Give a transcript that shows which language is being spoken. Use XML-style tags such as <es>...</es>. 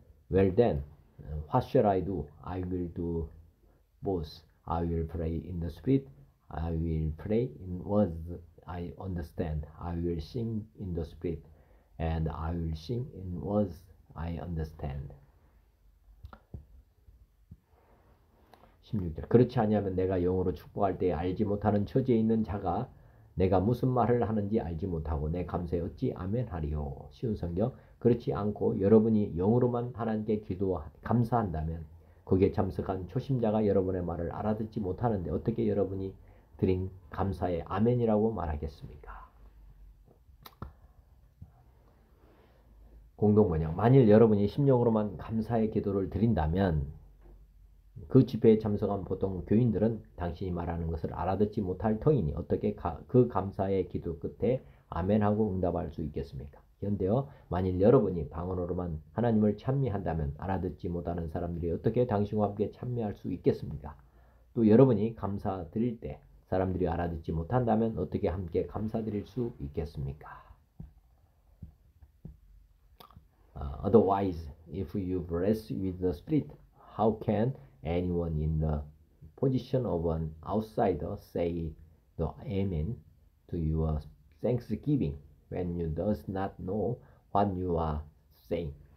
<en>Well then, what shall I do? I will do both. I will pray in the spirit. I will pray in words I understand. I will sing in the spirit. And I will sing in words I understand.</en> <ko>16절. 그렇지 아니하면 내가 영으로 축복할 때 알지 못하는 처지에 있는 자가 내가 무슨 말을 하는지 알지 못하고 내 감사에 어찌 아멘하리요. 쉬운 성경. 그렇지 않고 여러분이 영으로만 하나님께 감사한다면 거기에 참석한 초심자가 여러분의 말을 알아듣지 못하는데 어떻게 여러분이 드린 감사에 아멘이라고 말하겠습니까? 공동번역. 만일 여러분이 심령으로만 감사의 기도를 드린다면 그 집회에 참석한 보통 교인들은 당신이 말하는 것을 알아듣지 못할 터이니 어떻게 그 감사의 기도 끝에 아멘하고 응답할 수 있겠습니까? 현대어 만일 여러분이 방언으로만 하나님을 찬미한다면 알아듣지 못하는 사람들이 어떻게 당신과 함께 찬미할 수 있겠습니까? 또 여러분이 감사드릴 때 사람들이 알아듣지 못한다면 어떻게 함께 감사드릴 수 있겠습니까?</ko> <en>Otherwise, if you bless with the Spirit, how can anyone in the position of an outsider say the Amen to your thanksgiving when you does not know what you are saying?</en>